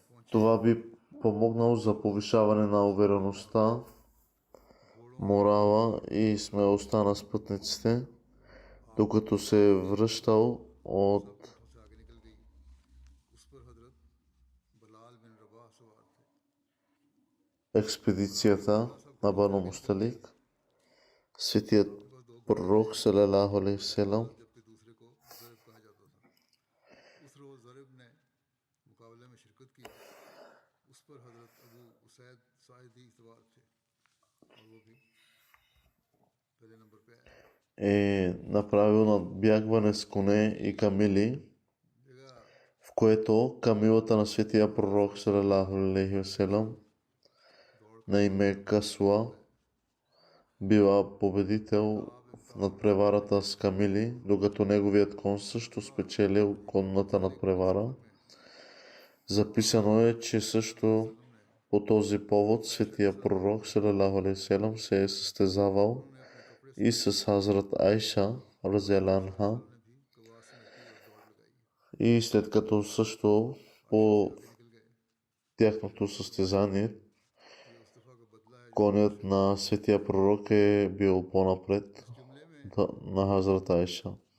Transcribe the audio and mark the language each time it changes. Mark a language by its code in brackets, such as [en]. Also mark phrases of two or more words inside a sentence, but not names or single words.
[bg] Това би помогнало за повишаване на увереността, морала и смелостта на спътниците, докато се е връщал от експедицията на Бану Мусталик. Светият пророк [ar] صلى الله عليه وسلم [bg] е направил надбягване с коне и камили, в което камилата на светия пророк [ar] صلى الله عليه وسلم [bg] на име Касуа била победител в надпреварата с камили, докато неговият кон също спечелил конната надпревара. Записано е, че също по този повод светия пророк [ar] صلى الله عليه وسلم [bg] се е състезавал и с Хазрат Айша [ar] رضي الله عنها, [bg] и след като също по тяхното състезание конят на светия пророк е бил по-напред на Хазрат Айша.